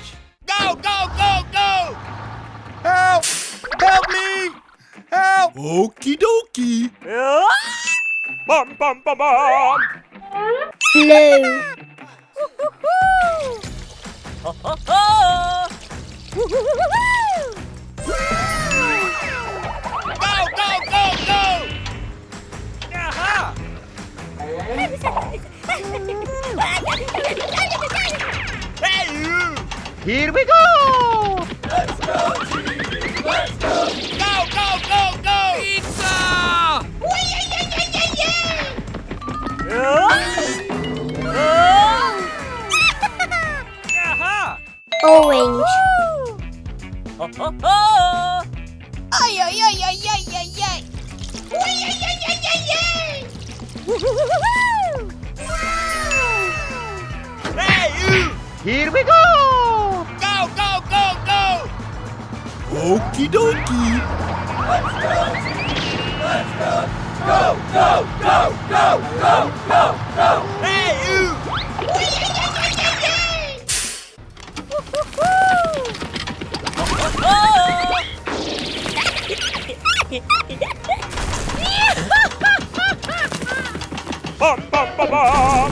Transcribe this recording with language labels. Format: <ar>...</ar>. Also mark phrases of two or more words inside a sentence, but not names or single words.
<en>Go, go, go, go! Help! Help me! Help! Okie dokie! Bum, bum, bum, bum! Blue. Go, go, go, go! Hey, Here we go. go, go, go, go! Pizza! Orange. Ay, ay, ay, ay, ay, ay, ay. Uy, ay, ay, ay, ay, ay. Hey, Here we go. go, go, go, go! Okie dokie! Hey, bum, bum, bum, bum!</en>